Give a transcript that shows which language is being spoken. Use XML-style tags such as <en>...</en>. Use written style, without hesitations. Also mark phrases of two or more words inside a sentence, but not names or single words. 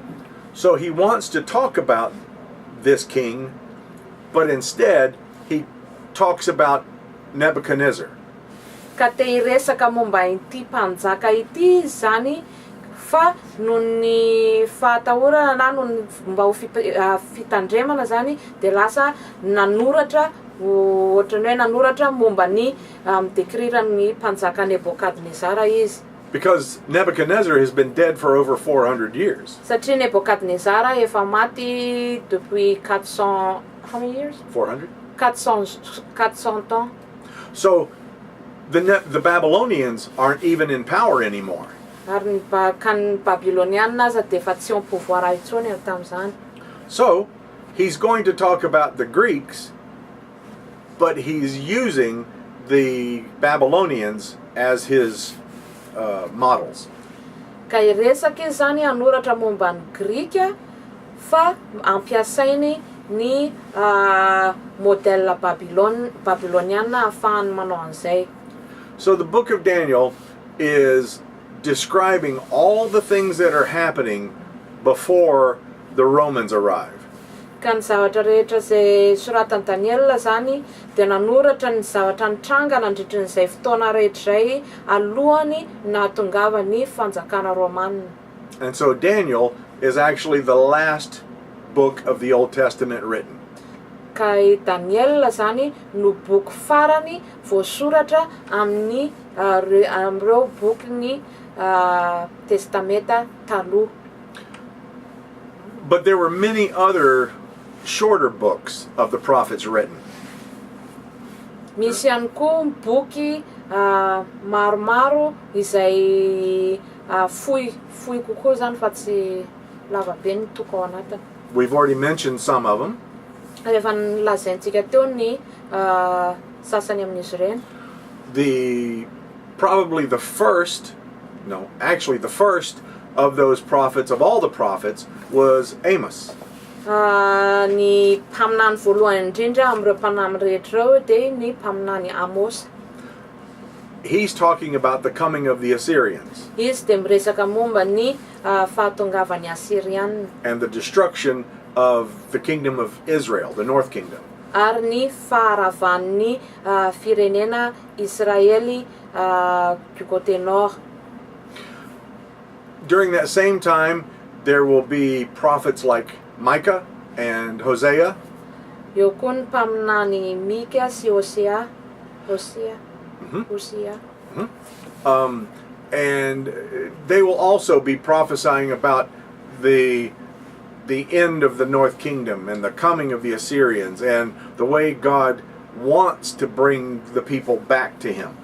<en>So he wants to talk about this king, but instead he talks about Nebuchadnezzar.</en> <mg>Ka te hiresaka momba ity mpanjaka ity zany, fa noho ny fahatahorana na noho ny mba ho fitandremana zany de lasa nanoratra, ohatrany hoe nanoratra momba ny décrire-ny mpanjaka Nebukadnezara izy.</mg> <en>Because Nebuchadnezzar has been dead for over 400 years.</en> <mg>Satria Nebukadnezara efa maty depuis 400,</mg> <en>how many years? 400?</en> <fr>400 ans.</fr> <en>So the Babylonians aren't even in power anymore.</en> <mg>Ary ny Babylonianina aza de efa tsy eo amin'ny pouvoir intsony ary tamin'izany.</mg> <en>So he's going to talk about the Greeks, but he's using the Babylonians as his models.</en> <mg>Ka iresaka izy zany anoratra momba ny Grika, fa ampiasainy ny modèle babyloniana ahafahany manao an'izay.</mg> <en>So the book of Daniel is describing all the things that are happening before the Romans arrive.</en> <mg>Ka ny zavatra rehetra izay soratan'i Daniel zany dia nanoratra ny zavatra nitranga nandritran'izay fotoana rehetra izay alohany nahatongava ny fanjakana Romanina.</mg> <en>And so Daniel is actually the last book of the Old Testament written.</en> <mg>Ka i Daniel zany no boky farany voasoratra amin'ny amin'ireo boky testamenta taloha.</mg> <en>But there were many other shorter books of the prophets written.</en> <mg>Misy ihany koa boky maromaro izay fohy kokoa zany fa tsy lava be ny toko ao anatiny.</mg> <en>We've already mentioned some of them.</en> <mg>Rehefa nilazaintsika teo ny sasany amin'izy ireny.</mg> <en>Probably the first of those prophets, of all the prophets, was Amos.</en> <mg>Ny mpaminany voalohany indrindra amin'ireo mpanahy rehetra ireo dia ny mpaminany Amos.</mg> <en>He's talking about the coming of the Assyrians.</en> <mg>Izy dia miresaka momba ny fahatongavan'ny Assyrianina.</mg> <en>And the destruction of the kingdom of Israel, the north kingdom.</en> <mg>Ary ny faharavan'ny firenena Israely</mg> <fr>du côté nord.</fr> <en>During that same time, there will be prophets like Micah and Hosea.</en> <mg>Eo koa ny mpaminany Mika sy Hosea.</mg> <en>And they will also be prophesying about the end of the north kingdom and the coming of the Assyrians and the way God wants to bring the people back to him.</en>